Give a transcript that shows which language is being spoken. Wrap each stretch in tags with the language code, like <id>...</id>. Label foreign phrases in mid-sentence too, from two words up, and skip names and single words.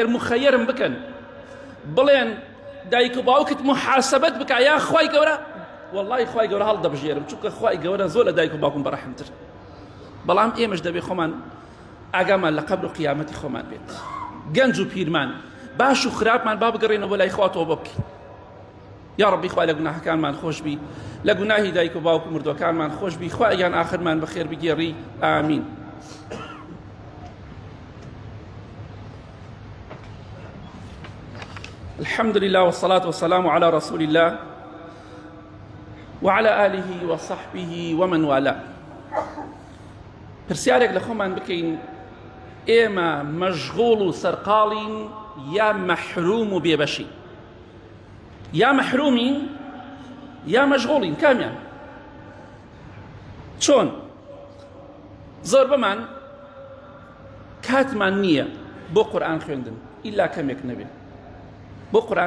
<ckb>مخەیەرم بکەن بڵێن دایک و باوکت محاسبەت بکە یا خوای گەورە والله خوای گەورە هەڵدەبژێرم چونکە خوای گەورە زۆر لە دایک و باوکم بەڕەحمتر بەڵام ئێمەش دەبێ خۆمان ئاگامان لە قەبر و قیامەتی خۆمان بێت گەنج و پیرمان باش و خراپمان با بگەڕێنەوە بۆ لای خوا تۆبە بکەین یا ڕەبی خوا لە گوناهەکانمان خۆش بی لە گوناهی دایک و باوک و مردوەکانمان خۆش بی خوا ئەگیان ئاخرمان بەخێر بگێڕی ئامین</ckb> <ar>الحمد لله والصلاة والسلام على رسول الله وعلى آله وصحبه ومن والاه</ar> <ckb>پرسیارێک لە خۆمان بکەین ئێمە مەشغوڵ و سەرقاڵین یا مەحروم و بێبەشین یا مەحرومین یا مەشغوڵین کامیان چۆن زۆر بەمان کاتمان نییە بۆ قورئان خوێندن ئیلا کەمێک نەبێت بۆ قورئان</ckb>